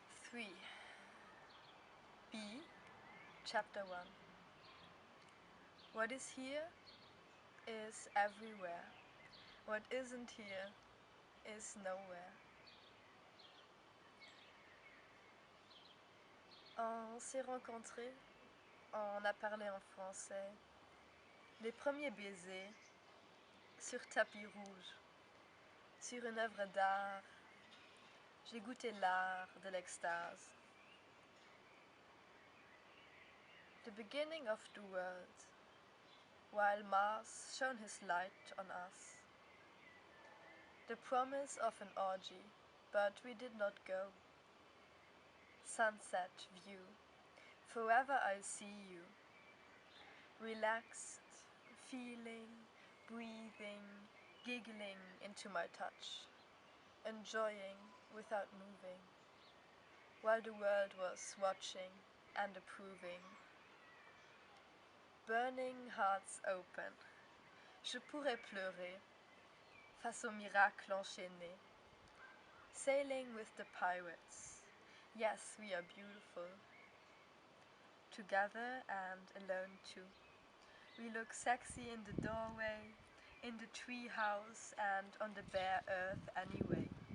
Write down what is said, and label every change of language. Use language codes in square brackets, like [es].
[en] 3. B. Chapter 1. What is here is everywhere. What isn't here is nowhere. [fr] On s'est rencontrés, on a parlé en français. Les premiers baisers sur tapis rouge, sur une œuvre d'art. J'ai goûté l'art de l'extase. [en] The beginning of the world, while Mars shone his light on us. The promise of an orgy, but we did not go. Sunset view, forever I see you. Relaxed, feeling, breathing, giggling into my touch, enjoying without moving, while the world was watching and approving. Burning hearts open, [fr] je pourrais pleurer face au miracle enchaîné. [en] Sailing with the pirates, yes, we are beautiful. Together and alone too. We look sexy in the doorway, in the tree house and on the bare earth anyway.